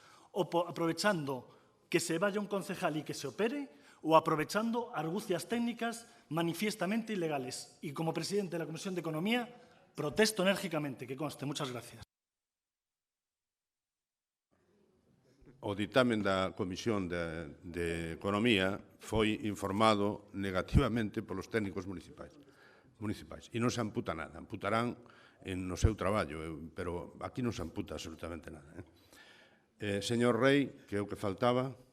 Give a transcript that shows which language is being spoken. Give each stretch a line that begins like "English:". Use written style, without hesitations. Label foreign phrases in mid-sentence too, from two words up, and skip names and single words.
Spanish: O aprovechando que se vaya un concejal y que se opere, o aprovechando argucias técnicas manifiestamente ilegales. Y como presidente de la Comisión de Economía, protesto enérgicamente, que conste. Muchas gracias.
Galician: O ditamen da Comisión de Economía foi informado negativamente polos técnicos municipais. E non se amputa nada. Amputarán no seu traballo, pero aquí non se amputa absolutamente nada. Señor Rei, que é o que faltaba.